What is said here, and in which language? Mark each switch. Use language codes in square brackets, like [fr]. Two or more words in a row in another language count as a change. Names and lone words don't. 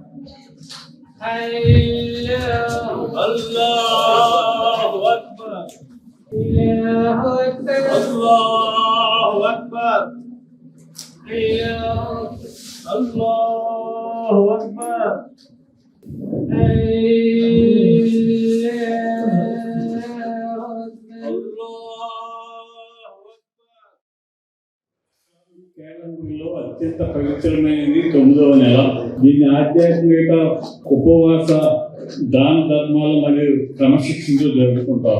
[ar] الله أكبر الله أكبر الله أكبر الله أكبر [te] కేరళలో అత్యంత పవిత్రమైనది 9వ నెల. దీన్ని ఆధ్యాత్మిక, ఉపవాస, దాన ధర్మాలు మరియు క్రమశిక్షణతో జరుపుకుంటారు.